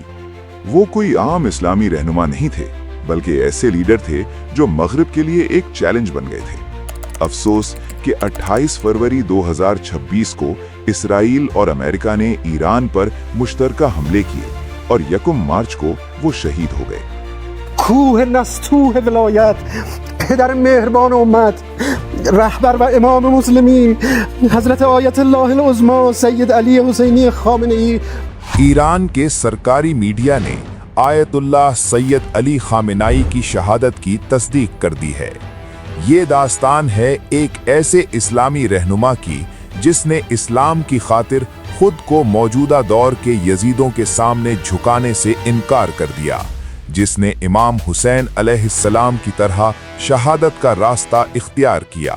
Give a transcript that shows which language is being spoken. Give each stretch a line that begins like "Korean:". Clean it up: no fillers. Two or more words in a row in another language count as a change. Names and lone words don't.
Urdu: وہ کوئی عام اسلامی رہنما نہیں تھے، بلکہ ایسے لیڈر تھے جو مغرب کے لیے ایک چیلنج بن گئے تھے. افسوس کہ 28 فروری 2026 کو اسرائیل اور امریکہ نے ایران پر مشترکہ حملے کیے اور 1 مارچ کو وہ شہید ہو گئے.
Persian: کوه نستوه ولایت پدر مهربان امت رهبر و امام مسلمین حضرت آیت الله العظمی سید علی حسینی خامنه‌ای
Urdu: ایران کے سرکاری میڈیا نے آیت اللہ سید علی خامنہ ای کی شہادت کی تصدیق کر دی ہے. یہ داستان ہے ایک ایسے اسلامی رہنما کی جس نے اسلام کی خاطر خود کو موجودہ دور کے یزیدوں کے سامنے جھکانے سے انکار کر دیا، جس نے امام حسین علیہ السلام کی طرح شہادت کا راستہ اختیار کیا.